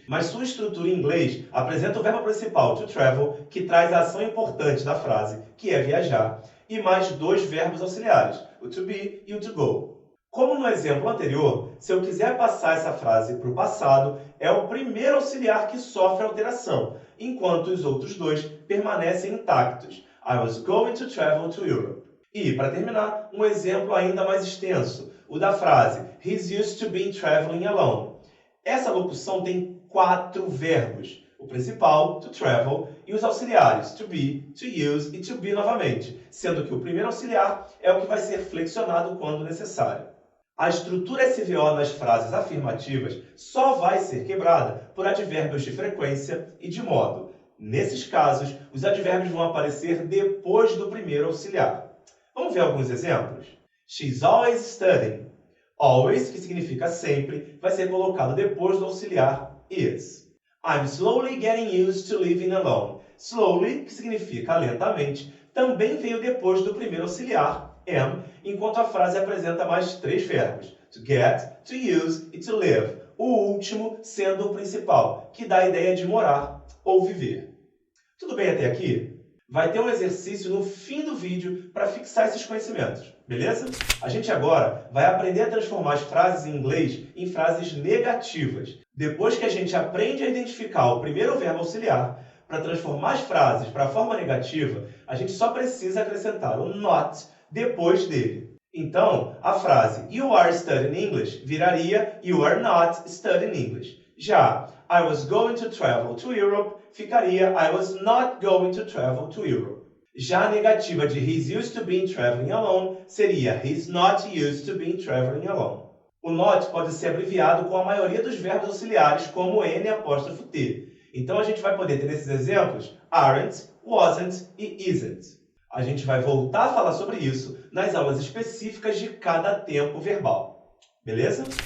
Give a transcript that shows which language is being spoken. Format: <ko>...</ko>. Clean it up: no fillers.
<pt>Mas sua estrutura em inglês apresenta o verbo principal, to travel, que traz a ação importante da frase, que é viajar, e mais dois verbos auxiliares, o to be e o to go. Como no exemplo anterior, se eu quiser passar essa frase para o passado, é o primeiro auxiliar que sofre alteração, enquanto os outros dois permanecem intactos.</pt> <en>I was going to travel to Europe.</en> <pt>E, para terminar, um exemplo ainda mais extenso, o da frase</pt> <en>He's used to be traveling alone.</en> <pt>Essa locução tem 4 verbos, o principal, to travel, e os auxiliares, to be, to use e to be novamente, sendo que o primeiro auxiliar é o que vai ser flexionado quando necessário. A estrutura SVO nas frases afirmativas só vai ser quebrada por advérbios de frequência e de modo. Nesses casos, os advérbios vão aparecer depois do primeiro auxiliar. Vamos ver alguns exemplos?</pt> <en>She's always studying.</en> <pt>Always, que significa sempre, vai ser colocado depois do auxiliar is.</pt> <en>I'm slowly getting used to living alone.</en> <pt>Slowly, que significa lentamente, também veio depois do primeiro auxiliar, am, enquanto a frase apresenta mais 3 verbos, to get, to use e to live, o último sendo o principal, que dá a ideia de morar ou viver. Tudo bem até aqui? Vai ter um exercício no fim do vídeo para fixar esses conhecimentos, beleza? A gente agora vai aprender a transformar as frases em inglês em frases negativas. Depois que a gente aprende a identificar o primeiro verbo auxiliar, para transformar as frases para a forma negativa, a gente só precisa acrescentar o not depois dele. Então, a frase</pt> <en>You are studying English</en> <pt>viraria</pt> <en>You are not studying English.</en> <pt>Já</pt> <en>I was going to travel to Europe</en> <pt>ficaria</pt> <en>I was not going to travel to Europe.</en> <pt>Já a negativa de</pt> <en>He's used to being traveling alone</en> <pt>seria</pt> <en>He's not used to being traveling alone.</en> <pt>O not pode ser abreviado com a maioria dos verbos auxiliares, como N''T. Então a gente vai poder ter nesses exemplos aren't, wasn't e isn't. A gente vai voltar a falar sobre isso nas aulas específicas de cada tempo verbal. Beleza?</pt>